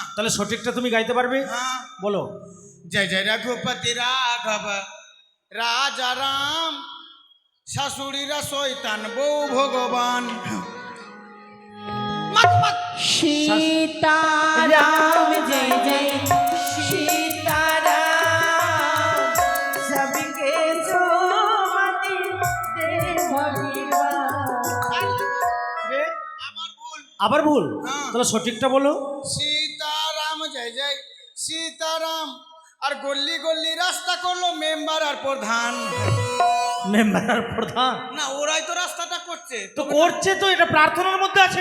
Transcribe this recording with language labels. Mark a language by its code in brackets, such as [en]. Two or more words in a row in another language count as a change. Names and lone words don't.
[bn] তাহলে সঠিকটা তুমি গাইতে পারবে? হ্যাঁ। বলো। [hi] जय जय रघुपति राघव राजा राम, [bn] শাশুড়িরা শয়তান, বউ ভগবান। সীতারাম [hi] जय जय सीताराम सबके सुमति दे भगवान। [bn] আমার ভুল। আবার ভুল? হ্যাঁ। তাহলে সঠিকটা বলো। সীতারাম জয় জয় সীতারাম, আর গল্লি গল্লি রাস্তা করলো মেম্বার আর প্রধান। মেম্বার আর প্রধান? না, ওরাই তো রাস্তাটা করছে। তো করছে তো, এটা প্রার্থনার মধ্যে আছে।